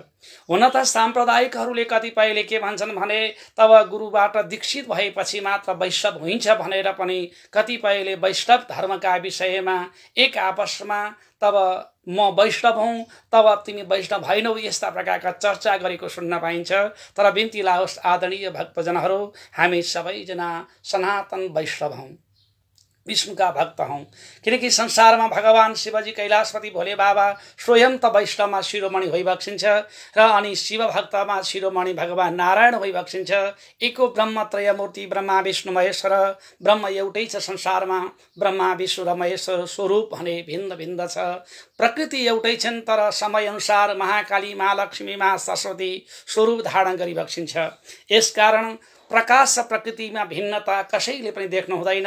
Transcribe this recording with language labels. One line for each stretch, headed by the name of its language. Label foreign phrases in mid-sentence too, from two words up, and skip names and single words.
Nepali: हुन त साम्प्रदायिकहरूले कतिपयले के भन्छन् भने तब गुरुबाट दीक्षित भएपछि मात्र वैष्णव हुन्छ भनेर पनि कतिपयले वैष्णव धर्मका विषयमा एक आपसमा तब म वैष्णव हूँ तब तिमी वैष्णव होइनौ यस्ता प्रकारका चर्चा गरेको सुन्न पाइन्छ। तर बिन्ती लाओस् आदरणीय भक्तजनहरू, हामी सबैजना सनातन वैष्णव हौँ, विष्णुका भक्त हौँ। किनकि संसारमा भगवान शिवजी कैलाशपति भोले बाबा स्वयं त वैष्णवमा शिरोमणि भइबक्सिन्छ र अनि शिव भक्तमा शिरोमणि भगवान नारायण भइबक्सिन्छ।
Sanskrit: एको ब्रह्म त्रयमूर्ति ब्रह्मा विष्णु महेश्वर,
Nepali: ब्रह्म एउटै छ संसारमा, ब्रह्मा विष्णु र महेश्वर स्वरूप भने भिन्न भिन्न छ। प्रकृति एउटै छन् तर समय अनुसार महाकाली महालक्ष्मी महासरस्वती स्वरूप धारण गरिबक्सिन्छ। यसकारण प्रकाश र प्रकृतिमा भिन्नता कसैले पनि देख्नु हुँदैन।